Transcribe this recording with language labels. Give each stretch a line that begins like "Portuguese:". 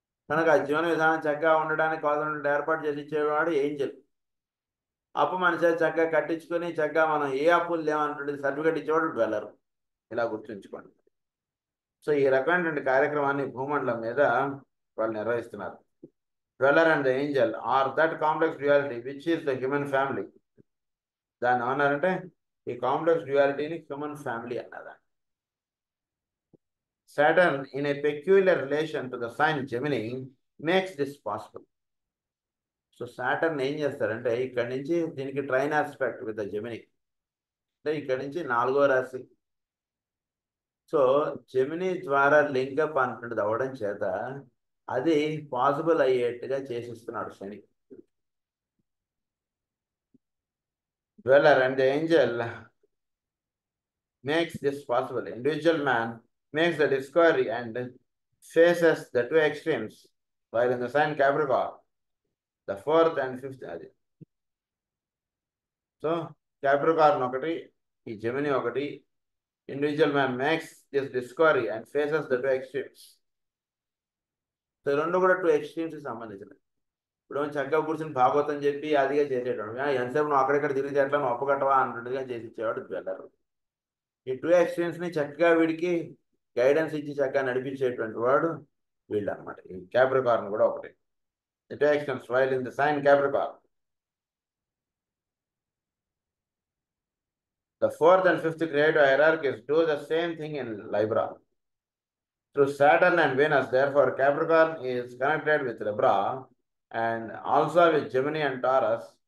Telugu: కనుక ఆ జీవన విధానం చక్కగా ఉండడానికి కావాల్సిన ఏర్పాటు చేసి ఇచ్చేవాడు ఏంజల్. అప్పు మన చేత చక్కగా కట్టించుకొని చక్కగా మనం ఏ అప్పులు లేవన్నటువంటి సర్టిఫికేట్ ఇచ్చేవాడు డ్వెల్లర్. ఇలా గుర్తుంచుకోండి. సో ఈ రకమైనటువంటి కార్యక్రమాన్ని భూమండలం మీద వాళ్ళు నిర్వహిస్తున్నారు.
English: Dweller and the angel are that complex duality which is the human family.
Telugu: దాన్ని ఏమన్నారంటే ఈ కాంప్లెక్స్ డ్యుయాలిటీని హ్యూమన్ ఫ్యామిలీ అన్నదా.
English: Saturn in a peculiar relation to the sign Gemini makes this possible.
Telugu: So Saturn ఏం చేస్తారంటే ఇక్కడి నుంచి దీనికి
English: trine aspect with the Gemini,
Telugu: అంటే ఇక్కడి నుంచి 4వ రాశి. సో జెమిని ద్వారా లింకప్ అంటున్నది అవ్వడం చేత అది possible అయ్యేట్టుగా చేసిస్తున్నాడు Shani.
English: Dweller and the angel makes this possible. Individual man makes the discovery and faces the 2 extremes, while in the sign Capricorn the fourth and fifth అది.
Telugu: సో క్యాప్రికార్న్ ఒకటి, ఈ Gemini ఒకటి.
English: Individual man makes this discovery and faces the two extremes.
Telugu: So రెండు కూడా two ఎక్స్ట్రీమ్స్కి సంబంధించినవి. ఇప్పుడు చక్కగా కూర్చొని భాగవతం చెప్పి అదిగా చేసేటోడు, ఎంతసేపు నువ్వు అక్కడెక్కడ తిరిగి ఎట్లా నువ్వు అప్పగట్టవా అన్నట్టుగా చేసి ఇచ్చేవాడు వెళ్ళరు. ఈ టూ ఎక్స్ట్రీమ్స్ని చక్కగా వీడికి గైడెన్స్ ఇచ్చి చక్కగా నడిపించేటువంటి వాడు వీళ్ళు అనమాట. ఈ క్యాప్రికార్న్ కూడా ఒకటి.
English: The two extremes while in the sign Capricorn. The fourth and fifth creative hierarchies do the same thing in Libra. Through Saturn and Venus, therefore, Capricorn is connected with Libra and also with Gemini and Taurus.